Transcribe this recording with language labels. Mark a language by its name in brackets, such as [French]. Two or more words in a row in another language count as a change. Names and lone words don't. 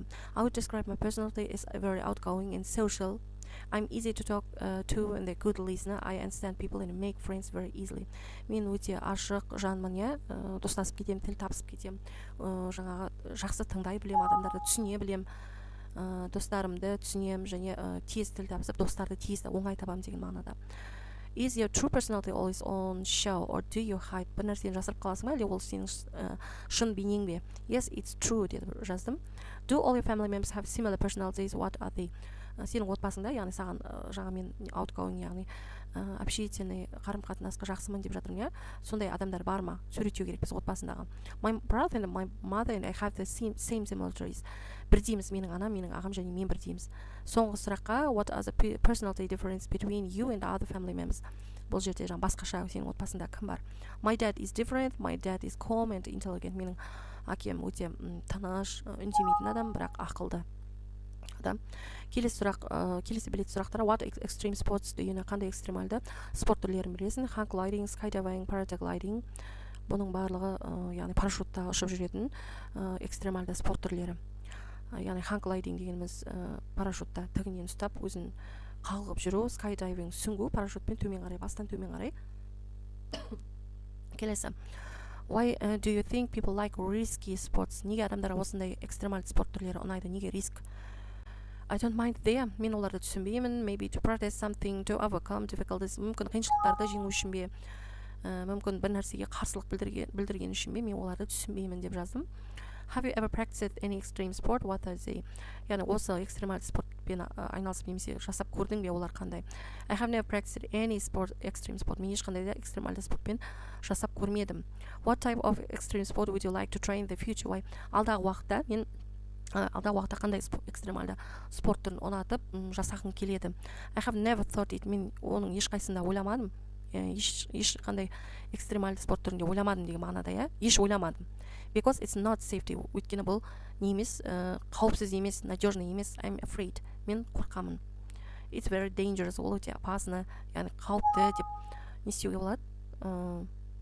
[English] I would describe my personality as very outgoing and social. I'm easy to talk to and a good listener. I understand people and make friends very easily. [Kazakh] Мен өте ашық жанмын, иә, достасып кетем, тіл табысып кетем, жаңағы жақсы тыңдай білем, адамдарды түсіне білем, достарымды түсінем және тез тіл табысып, достарды тез оңай табам деген мағынада. [English] Is your true personality always on show or do you hide? [Kazakh] Бір нәрсені жасырып қаласың ба, әлде ол сенің шын бейнең бе? [English] Yes, it's true [Kazakh] деді жаздым. [English] Do all your family members have similar personalities? What are they? [Kazakh] Сенің отбасыңда, яғни саған жаңа мен outgoing, яғни общительный, қарым-қатынасқа жақсымын деп жатырмын, иә? Сондай адамдар бар ма? Суреттеу керек біз отбасындағы. [English] My brother and my mother and I have the same similarities. [Kazakh] Бірдейміз, менің анам, менің ағам және мен бірдейміз. Соңғы сұраққа, [English] what are the personality difference between you and other family members? [Kazakh] Бұл жерде жаңа басқаша сенің отбасында кім бар? [English] My dad is different. My dad is calm and intelligent. [Kazakh] Менің әкем өте тыныш, үндемейтін адам, бірақ ақылды. Келесі сұрақ, келесі білетін сұрақтар. [English] What extreme sports do you know? [Kazakh] Қандай экстремалды спорт түрлерін білесің? [English] Hang gliding, skydiving, paragliding. [Kazakh] Бұның барлығы, яғни парашютта ұшып жүретін экстремалды спорт түрлері. Яғни [English] hang gliding [Kazakh] дегеніміз парашютта тігінен ұстап, өзін қалғып жүру, skydiving сүңгу, парашютпен төмен қарай, бастан төмен қарай. Келесі. [English] Why do you think people like risky sports? [Kazakh] Неге адамдарға осындай экстремалды спорт түрлері ұнайды? Неге риск? [English] I don't mind there. [Kazakh] Мен оларды түсінбеймін. [English] Maybe to protest something, to overcome difficulties. [Kazakh] Мүмкін қиыншылықтарды жеңу үшін бе, мүмкін бір нәрсеге қарсылық білдірген үшін бе, мен оларды түсінбеймін деп жаздым. [English] Have you ever practiced any extreme sport? What are they? [Kazakh] Яғни осы экстремалды спортпен айналысып немесе жасап көрдің бе, олар қандай? [English] I have never practiced any extreme sport. [Kazakh] Мен ешқандай да экстремалды спортпен жасап көрмедім. [English] What type of extreme sport would you like to try in the future? [Kazakh] Алдағы уақытта мен қандай экстремалды спорт түрін ұнатып жасағым келеді. [English] I have never thought it. [Kazakh] Мен оның ешқайсында ойламадым. Ешқандай экстремалды спорт түрінде ойламадым деген мағынада, иә? Еш ойламадым. [English] Because it's not safety. [Kazakh] Өйткені бұл не емес, қауіпсіз емес, надежный емес. [English] I'm afraid. [Kazakh] Мен қорқамын. [English] It's very dangerous. [Kazakh] Ол өте опасно, яғни қауіпті деп не істеуге болады?